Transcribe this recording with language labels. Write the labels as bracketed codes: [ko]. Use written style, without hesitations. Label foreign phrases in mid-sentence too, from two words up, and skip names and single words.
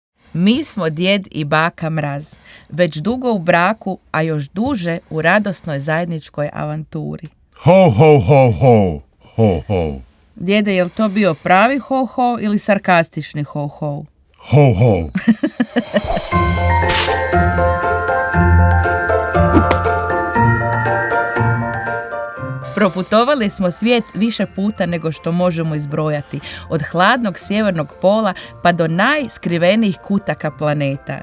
[hr] Mi smo djed i baka Mraz, već dugo u braku, a još duže u radosnoj zajedničkoj avanturi. Ho, ho, ho, ho, ho, ho. Djede, je li to bio pravi ho-ho ili sarkastični ho-ho? Ho, ho. Proputovali smo svijet više puta nego što možemo izbrojati, od hladnog sjevernog pola pa do najskrivenijih kutaka planeta.